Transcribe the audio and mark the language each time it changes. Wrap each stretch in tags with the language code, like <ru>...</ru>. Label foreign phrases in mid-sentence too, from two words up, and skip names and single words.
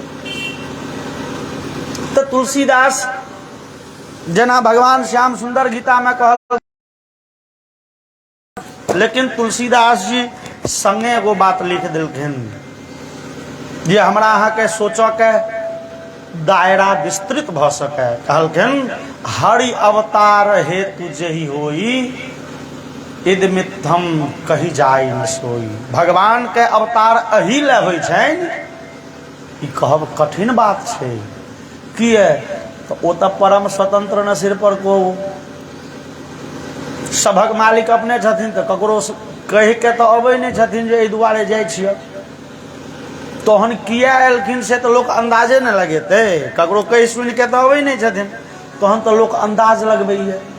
<mai>तो तुलसीदास जेना भगवान श्याम सुंदर गीता में कहल, लेकिन तुलसीदास जी संगे एगो बात लिख दिलखिन जे हमरा अहाँ के सोचऽ के दायरा विस्तृत भ सके।</mai> <awa>कहलखिन हरि अवतार हेतु जेहि होई, इद मिथम कही जाय न सोई।</awa> <mai>भगवान के अवतार अही ले होइ छनि, ई कहब कठिन बात छै। किए तो ओ तऽ परम स्वतंत्र न सिर पर को सभक मालिक अपने छथिन, तो ककरो कहि के तो अबै नहीं छथिन जे एहि दुआरे जाइ छियै। तहन किया एलखिन से तो लोग अंदाजे न लगेते, ककरो कहि सुनि के तो अबै नहीं छथिन, तहन तो लोग अंदाज लगबैए।</mai>